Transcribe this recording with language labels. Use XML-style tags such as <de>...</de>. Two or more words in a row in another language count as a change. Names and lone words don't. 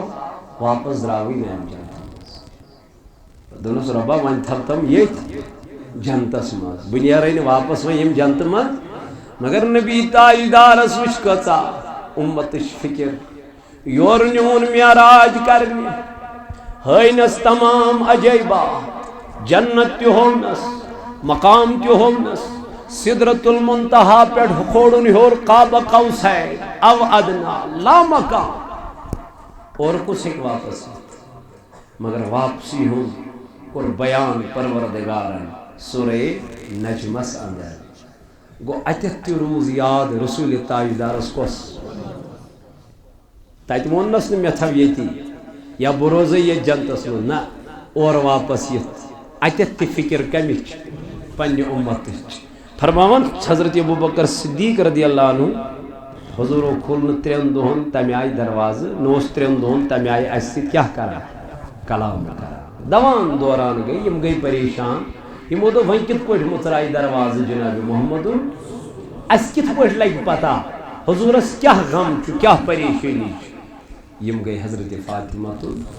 <ks>واپس دراوٕے نہٕ جنت دنس ربا ون تھم یت جنتس مز بہ نیرے نہٕ واپس وۄنۍ ییٚمہِ جنتہٕ منٛز مگر نبی تاجدارس وٕچھ کۭژاہ اُمتٕچ فکر یور نیوٗن معراج کرنہِ ہٲینس تمام عجٲیبات جنت تہِ ہوونس مقام تہِ ہوونس سدرت المنتہا پٮ۪ٹھ کھولُن ہیوٚر</ks> <ar>قاب قوسین او ادنا</ar> <ks>لا مقام اور کُس ہیٚکہِ واپس یِتھ مگر واپسی ہُنٛد کوٚر بیان پروردگارن سورہ نجمس اندر گو اتیتھ تہِ روٗز یاد رسول تاجدارس کۄس تتہِ ووٚننس نہٕ مےٚ تھاو ییٚتی یا بہٕ روزے ییٚتہِ جنتس منٛز نہ اور واپس یِتھ اتیتھ تہِ فکر کمِچ پننہِ اُمتٕچ فرماون حضرت ابوبکر صدیق</ks> <ar>رضی اللہ عنہ</ar> <ks>حضورو کھول نہٕ 3 دۄہن تمہِ آیہِ دروازٕ نہ اوس 3 دۄہن تمہِ آیہِ اسہِ سۭتۍ کیاہ کران کلام کران دوان دوران گٔے یِم گٔے پریشان یِمو دوٚپ وۄنۍ کِتھ پٲٹھۍ مُژراے دروازٕ جناب محمد اسہِ کِتھ پٲٹھۍ لگہِ پتہ حضورس کیاہ غم چھُ کیاہ پریشٲنی چھِ یِم گٔے حضرت فاطمہ تُل</ks>